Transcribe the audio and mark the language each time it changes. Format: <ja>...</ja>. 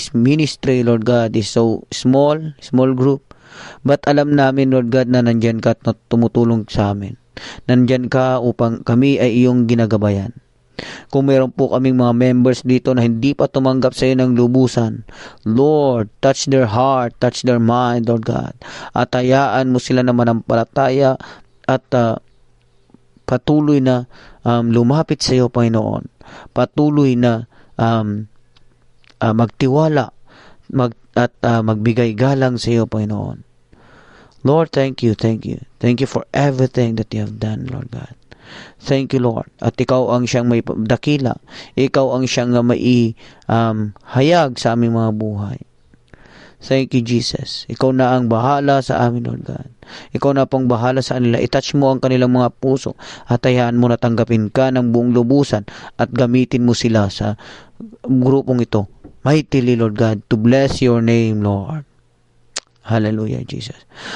<en>This ministry, Lord God, is so small group.</en> <tl>But alam namin, Lord God, na nandyan ka at tumutulong sa amin. Nandyan ka upang kami ay iyong ginagabayan. Kung meron po kaming mga members dito na hindi pa tumanggap sa iyo ng lubusan, Lord,</tl> <en>touch their heart, touch their mind, Lord God.</en> <tl>At hayaan mo sila na manampalataya at patuloy na lumapit sa iyo, Panginoon. Patuloy na magtiwala at magbigay galang sa iyo, Panginoon.</tl> <en>Lord, thank you. Thank you for everything that you have done, Lord God. Thank you, Lord.</en> <tl>At ikaw ang siyang may dakila. Ikaw ang siyang may hayag sa aming mga buhay.</tl> <en>Thank you, Jesus.</en> <tl>Ikaw na ang bahala sa amin, Lord God. Ikaw na pong bahala sa kanila. I-touch mo ang kanilang mga puso at hayaan mo na tanggapin ka ng buong lubusan at gamitin mo sila sa grupong ito.</tl> <en>Mightily, Lord God, to bless your name, Lord. Hallelujah, Jesus.</en>